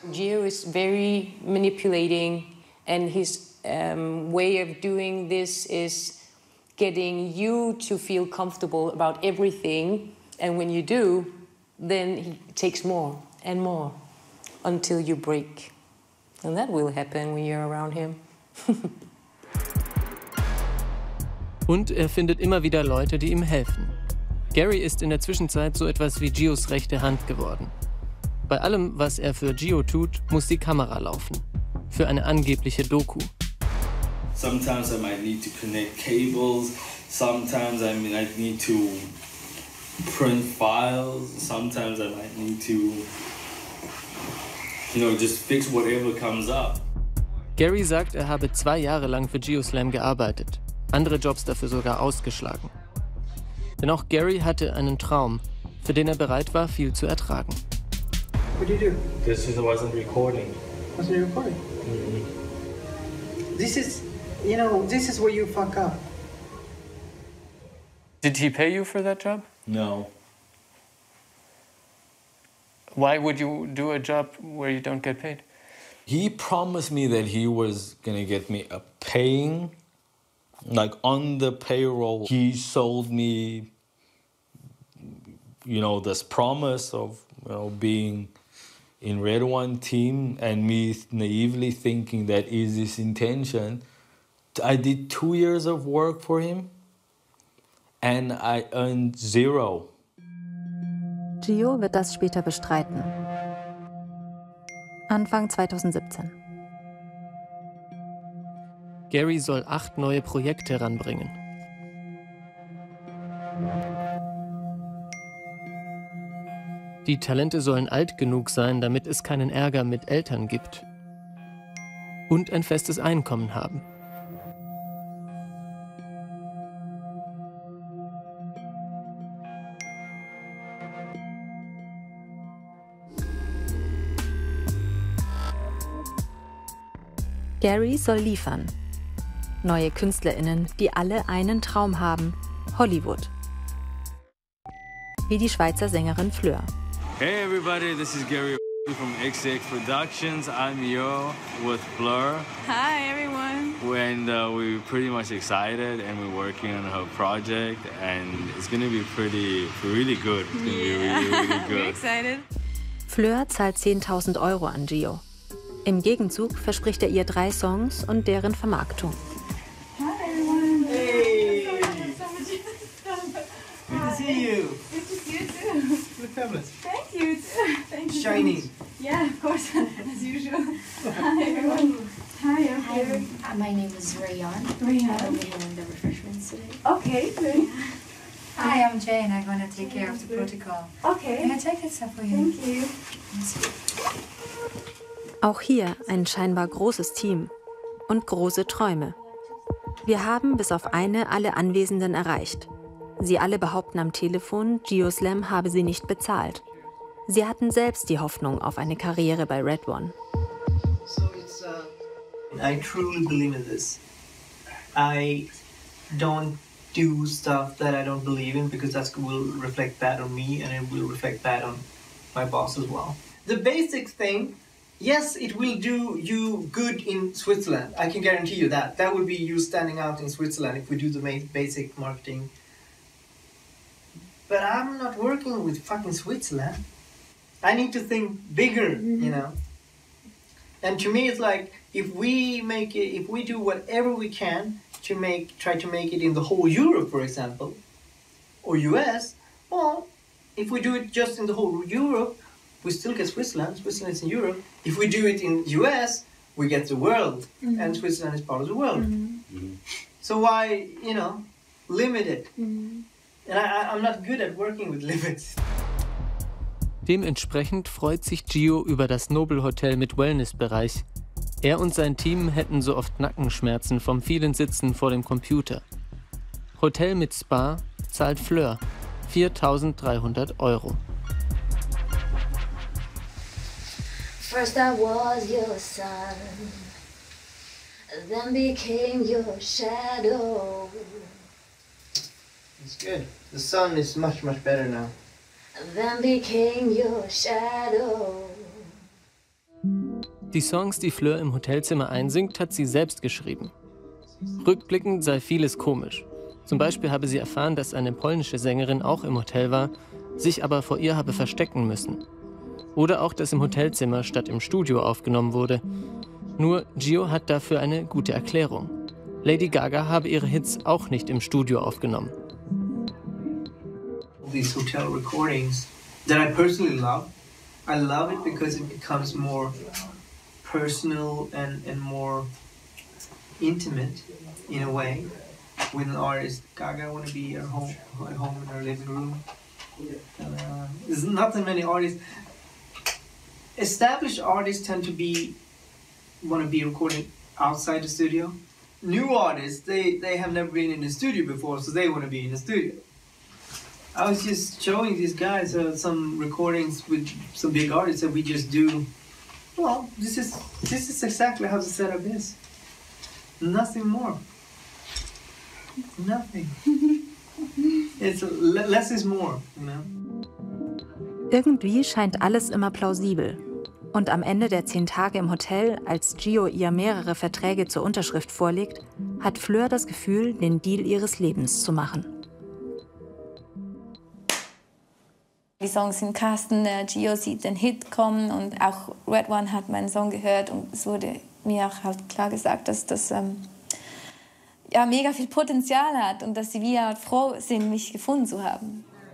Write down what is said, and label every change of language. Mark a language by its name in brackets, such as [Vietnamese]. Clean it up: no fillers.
[English] Gio is very manipulating, and his way of doing this is getting you to feel comfortable about everything. And when you do, then he takes more and more until you break. And that will happen when you're around him. [German] Und er findet immer wieder Leute, die ihm helfen. Gary ist in der Zwischenzeit so etwas wie Gios rechte Hand geworden. Bei allem, was er für Gio tut, muss die Kamera laufen. Für eine angebliche Doku. [English] Sometimes I might need to connect cables. Sometimes I might need to print files. Sometimes I might need to, just fix whatever comes up. [German] Gary sagt, er habe 2 Jahre lang für Geoslam gearbeitet. Andere Jobs dafür sogar ausgeschlagen. Denn auch Gary hatte einen Traum, für den er bereit war, viel zu ertragen. [English] What did you do? This wasn't recording. Wasn't it recording? Mm-hmm. This is where you fuck up. Did he pay you for that job? No. Why would you do a job where you don't get paid? He promised me that he was gonna get me a paying, like on the payroll. He sold me, this promise of being in Red One team, and me naively thinking that is his intention. I did 2 years of work for him, and I earned 0. [German] Gio wird das später bestreiten. Anfang 2017. Gary soll 8 neue Projekte ranbringen. Die Talente sollen alt genug sein, damit es keinen Ärger mit Eltern gibt. Und ein festes Einkommen haben. Gary soll liefern. Neue KünstlerInnen, die alle einen Traum haben: Hollywood. Wie die Schweizer Sängerin Fleur. [English] Hey everybody, this is Gary from XX Productions. I'm here with Fleur. Hi everyone. And we're pretty much excited, and we're working on her project, and it's gonna be really good. It's gonna be really good. We're excited. Fleur zahlt 10.000 € an Gio. Im Gegenzug verspricht er ihr 3 Songs und deren Vermarktung. Hi everyone. Hey. Good to see you. Good to see you too. Look fabulous. Thank you. Thank you. Shiny. Yeah, of course, as usual. Hi everyone. Hi, everyone. My name is Rayon. Rayon. I'll be doing the refreshments today. Okay, good. Hi, I'm Jane. I'm going to take care of the protocol. Okay. Can I take it for you? Thank you. [German] Auch hier ein scheinbar großes Team und große Träume. Wir haben bis auf eine alle Anwesenden erreicht. Sie alle behaupten am Telefon, Geoslam habe sie nicht bezahlt. Sie hatten selbst die Hoffnung auf eine Karriere bei Red One. [English] I truly believe in this. I don't do stuff that I don't believe in, because that will reflect bad on me, and it will reflect bad on my boss as well. The basic thing, yes, it will do you good in Switzerland. I can guarantee you that. That would be you standing out in Switzerland if we do the basic marketing. But I'm not working with fucking Switzerland. I need to think bigger, And to me, it's like, if we do whatever we can to try to make it in the whole Europe, for example, or US, well, if we do it just in the whole Europe, we still get Switzerland. Switzerland is in Europe. If we do it in US, we get the world, and Switzerland is part of the world. So why, limit it? And I'm not good at working with limits. [German] Dementsprechend freut sich Gio über das Nobel Hotel mit Wellnessbereich. Er und sein Team hätten so oft Nackenschmerzen vom vielen Sitzen vor dem Computer. Hotel mit Spa zahlt Fleur 4.300 €. [English] First I was your son, then became your shadow. It's good. The sun is much better now. Then became your shadow. [German] Die Songs, die Fleur im Hotelzimmer einsingt, hat sie selbst geschrieben. Rückblickend sei vieles komisch. Zum Beispiel habe sie erfahren, dass eine polnische Sängerin auch im Hotel war, sich aber vor ihr habe verstecken müssen. Oder auch, dass im Hotelzimmer statt im Studio aufgenommen wurde. Nur Gio hat dafür eine gute Erklärung. Lady Gaga habe ihre Hits auch nicht im Studio aufgenommen. [English] These hotel recordings that I personally love. I love it because it becomes more personal and more intimate in a way with an artist. Gaga want to be at home in her living room. There's not that many artists. Established artists tend to want to be recording outside the studio. New artists, they have never been in the studio before, so they want to be in the studio. I was just showing these guys some recordings with some big artists that we just do. Well, this is exactly how the setup is. Nothing more. Nothing. It's less is more, you know? [German] Irgendwie scheint alles immer plausibel. Und am Ende der 10 Tage im Hotel, als Gio ihr mehrere Verträge zur Unterschrift vorlegt, hat Fleur das Gefühl, den Deal ihres Lebens zu machen. Die Songs sind im Kasten, Gio sieht den Hit kommen und auch Red One hat meinen Song gehört und es wurde mir auch halt klar gesagt, dass das mega viel Potenzial hat und dass sie wieder froh sind, mich gefunden zu haben.